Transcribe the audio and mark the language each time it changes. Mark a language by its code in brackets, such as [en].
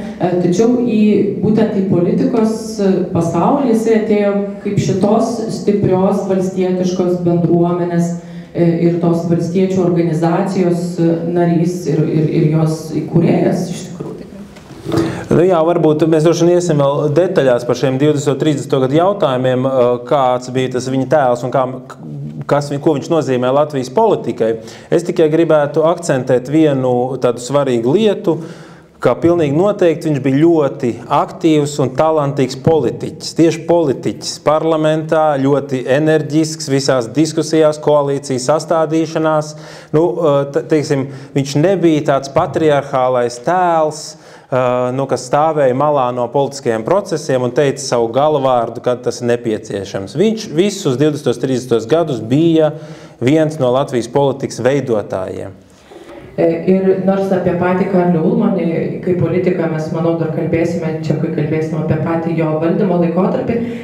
[lt] Tačiau būtent į politikos pasaulį jis atėjo kaip šitos stiprios valstietiškos bendruomenės ir tos valstiečių organizacijos narys ir jos įkūrėjas iš tikrųjų. [lv] Jā, varbūt mēs droši vien iesim vēl detaļās par šiem 20-30 gadu jautājumiem, kāds bija tas viņa tēls un ko viņš nozīmē Latvijas politikai. Es tikai gribētu akcentēt vienu tādu svarīgu lietu, ka pilnīgi noteikti viņš bija ļoti aktīvs un talantīgs politiķis. Tieši politiķis parlamentā, ļoti enerģisks visās diskusijās, koalīcijas sastādīšanās. Viņš nebija tāds patriarchālais tēls, kas stāvēja malā no politiskajiem procesiem un teica savu galvārdu, kad tas ir nepieciešams. Viņš visus 20-30 gadus bija viens no Latvijas politikas veidotājiem. [lt] Ir nors apie patį Karlį Ulmanį, kaip politiką mes, manau, dar kalbėsime, čia kai kalbėsime apie patį jo valdymo laikotarpį,